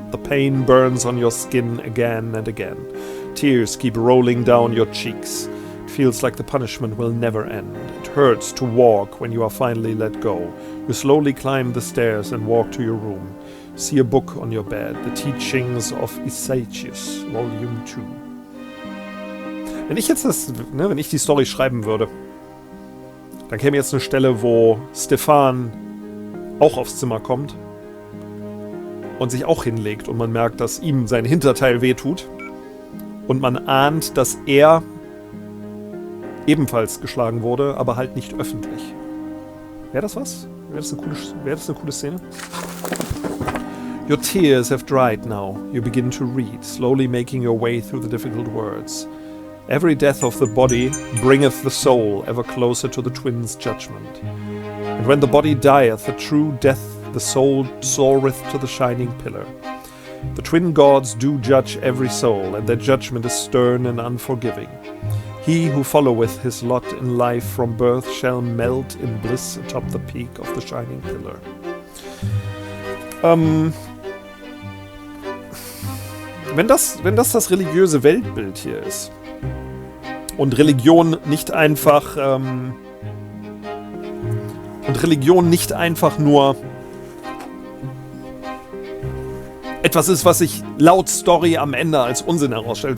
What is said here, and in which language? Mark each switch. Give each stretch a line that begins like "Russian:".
English: The pain burns on your skin again and again. Tears keep rolling down your cheeks. It feels like the punishment will never end. It hurts to walk when you are finally let go. You slowly climb the stairs and walk to your room. See a book on your bed, The Teachings of Isaicius, Volume 2.
German: Wenn ich jetzt wenn ich die Story schreiben würde, dann käme jetzt eine Stelle, wo Stefan auch aufs Zimmer kommt und sich auch hinlegt und man merkt, dass ihm sein Hinterteil wehtut und man ahnt, dass er ebenfalls geschlagen wurde, aber halt nicht öffentlich. Wäre das was? Wäre das eine coole Szene?
English: Your tears have dried now. You begin to read, slowly making your way through the difficult words. Every death of the body bringeth the soul ever closer to the twins' judgment. And when the body dieth, a true death, the soul soareth to the shining pillar. The twin gods do judge every soul, and their judgment is stern and unforgiving. He who followeth his lot in life from birth shall melt in bliss atop the peak of the shining pillar.
German: Wenn das religiöse Weltbild hier ist und Religion nicht einfach nur etwas ist, was sich laut Story am Ende als Unsinn herausstellt.